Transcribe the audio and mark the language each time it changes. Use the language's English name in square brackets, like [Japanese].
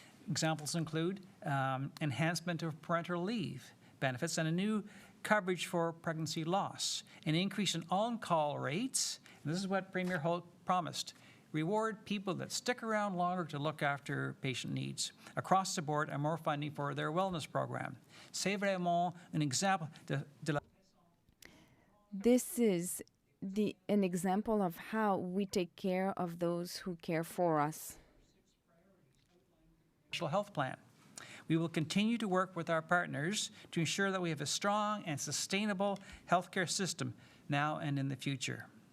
[English] Examples include enhancement of parental leave benefits and a new coverage for pregnancy loss, an increase in on-call rates, and this is what Premier Holt promised, reward people that stick around longer to look after patient needs. Across the board, and more funding for their wellness program. [French] C'est vraiment un exemple de la... [English] This is an example of how we take care of those who care for us. Health plan. We will continue to work with our partners to ensure that we have a strong and sustainable healthcare system now and in the future.